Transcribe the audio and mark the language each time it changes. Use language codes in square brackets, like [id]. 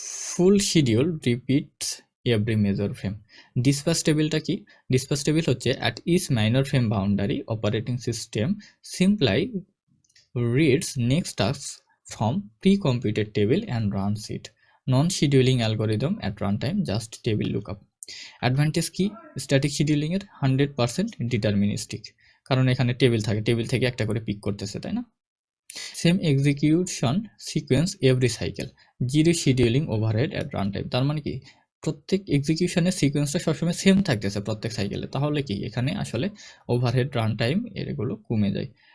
[en] Full schedule repeats every major frame. [bn] Dispatch টেবিলটা কি? Dispatch table হচ্ছে [en] At each minor frame boundary operating system simply reads next tasks from pre-computed table and runs it. Non-scheduling algorithm at runtime just table lookup. [bn] Advantage কি? [en] static scheduling এর 100% deterministic, [bn] কারণ এখানে table থাকে, table থেকে একটা করে pick করতেছে, তাই না। [en] Same execution sequence every cycle, zero scheduling overhead at run time. [bn] তার মানে কি? প্রত্যেক এক্সিকিউশনের সিকোয়েন্সটা সবসময় সেম থাকতেছে প্রত্যেক সাইকেলে, তাহলে কি এখানে আসলে ওভারহেড রান টাইম এগুলো কমে যায়।